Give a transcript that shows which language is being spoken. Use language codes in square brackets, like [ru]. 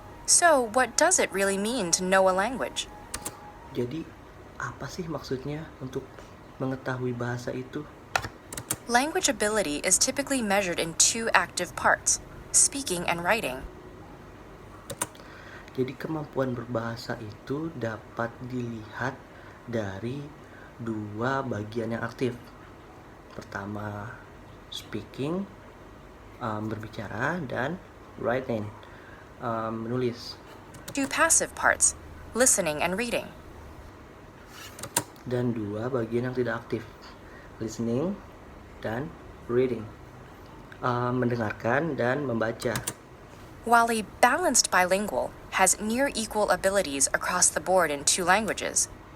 [en] So, what does it really mean to know a language? [id] Jadi, apa sih maksudnya untuk mengetahui bahasa itu? [en] Language ability is typically measured in 2 active parts, speaking and writing. [id] Jadi kemampuan berbahasa itu dapat dilihat dari 2 bagian yang aktif. Pertama, speaking, berbicara, dan writing, menulis. [en] 2 passive parts, listening and reading. [id] Dan 2 bagian yang tidak aktif, listening dan reading, mendengarkan dan membaca. [en] While a balanced bilingual has near equal abilities across the board in 2 languages,